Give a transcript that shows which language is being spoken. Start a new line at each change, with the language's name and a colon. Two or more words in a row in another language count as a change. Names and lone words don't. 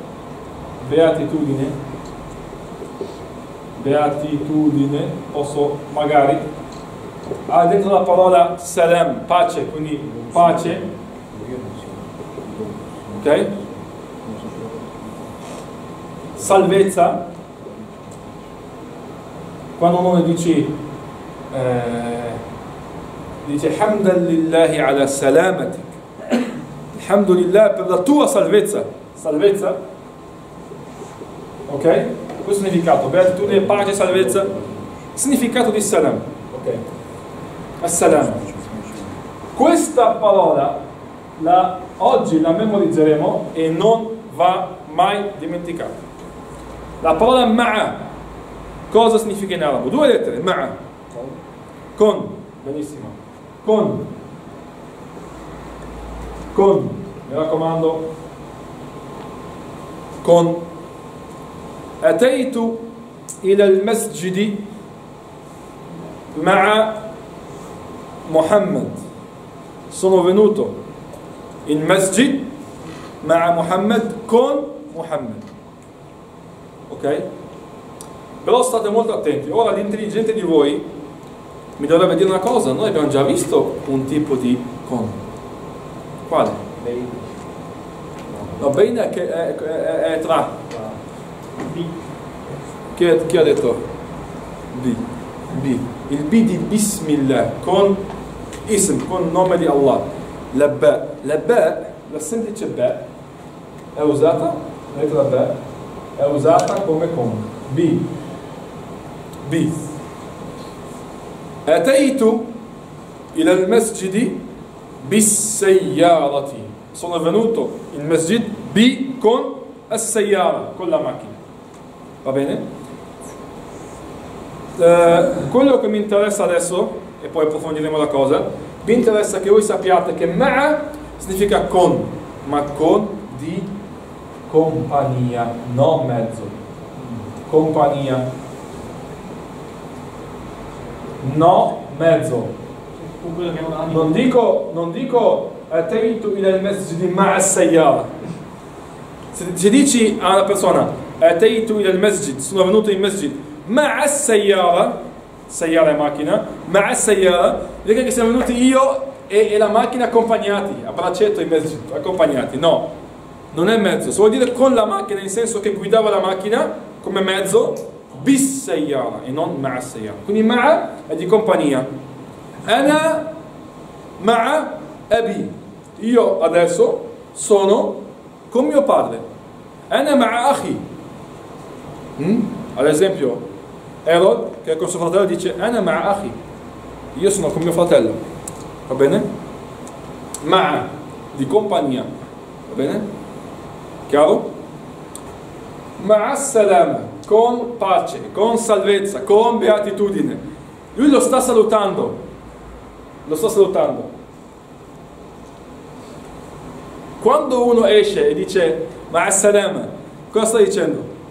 Italian: Beatitudine, posso magari dentro la parola salam, pace, quindi pace, ok? Salvezza, quando uno dice
Arabic: حمدا لله على سلامتك,
Italian: alhamdulillah per la tua salvezza, ok? Questo significato, beatitudine, pace, salvezza, significato di salam, ok? As-salam. Questa parola oggi la memorizzeremo e non va mai dimenticata. La parola ma'a, cosa significa in arabo? Due lettere, ma'a, con, benissimo, con, mi raccomando, con.
Arabic: أتيت إلى المسجد مع محمد.
Italian: Sono venuto in masjid مع محمد con Muhammad. Ok? Però state molto attenti. Ora l'intelligente di voi mi dovrebbe dire una cosa. Noi abbiamo già visto un tipo di con. Quale? No, bene che è tra. Chi ha detto? B. Il B di Bismillah con ism, con nome di Allah. La ba, la semplice ba è usata, la lettera ba è usata come con. B.
Arabic: أتيت إلى المسجد بالسيارة.
Italian: Sono venuto in masjid B con as-sayyara, con la macchina. Va bene? Quello che mi interessa adesso, e poi approfondiremo la cosa, mi interessa che voi sappiate che ma'a significa con, ma con di compagnia, non mezzo. Compagnia. No mezzo. Non dico
Arabic: أتيت إلى المسجد مع السيارة.
Italian: Se dici a una persona
Arabic: أتيت إلى المسجد,
Italian: sono venuto in masjid
Arabic: مع السيارة,
Italian: sayyara è macchina,
Arabic: مع السيارة,
Italian: dica che siamo venuti io e la macchina accompagnati, a braccetto in masjid, accompagnati. No, non è mezzo, si vuol dire con la macchina, in senso che guidava la macchina come mezzo, bis-sayyara e non
Arabic: مع السيارة.
Italian: Quindi ma'a è di compagnia.
Arabic: أنا مع أبي,
Italian: io adesso sono con mio padre.
Arabic: أنا مع أخي.
Italian: Ad esempio Erod, che con suo fratello, dice
Arabic: أنا مع أخي,
Italian: io sono con mio fratello, va bene? Ma'a di compagnia, va bene? Chiaro?
Arabic: مع السلامة,
Italian: con pace, con salvezza, con beatitudine. Lui lo sta salutando, quando uno esce e dice
Arabic: مع السلامة,
Italian: cosa sta dicendo?